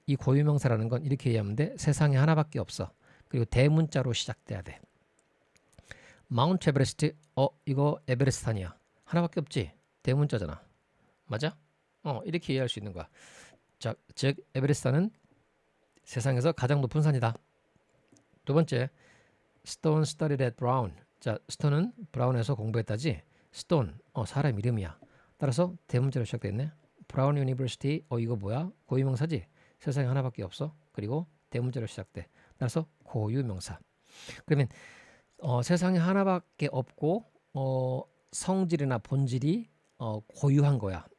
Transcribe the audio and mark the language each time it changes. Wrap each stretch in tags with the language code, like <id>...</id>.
<ko>이 고유명사라는 건 이렇게 이해하면 돼. 세상에 하나밖에 없어. 그리고 대문자로 시작돼야 돼. 마운트 에베레스트. 이거 에베레스트산이야. 하나밖에 없지. 대문자잖아. 맞아? 이렇게 이해할 수 있는 거야. 자, 즉 에베레스트산은 세상에서 가장 높은 산이다. 두 번째,</ko> <en>Stone studied at Brown.</en> <ko>자, 스톤은 브라운에서 공부했다지. Stone, 사람 이름이야. 따라서 대문자로 시작됐네. 브라운 유니버시티. 이거 뭐야? 고유명사지. 세상에 하나밖에 없어. 그리고 대문자로 시작돼. 따라서 고유명사. 그러면 세상에 하나밖에 없고 성질이나 본질이 고유한 거야.</ko>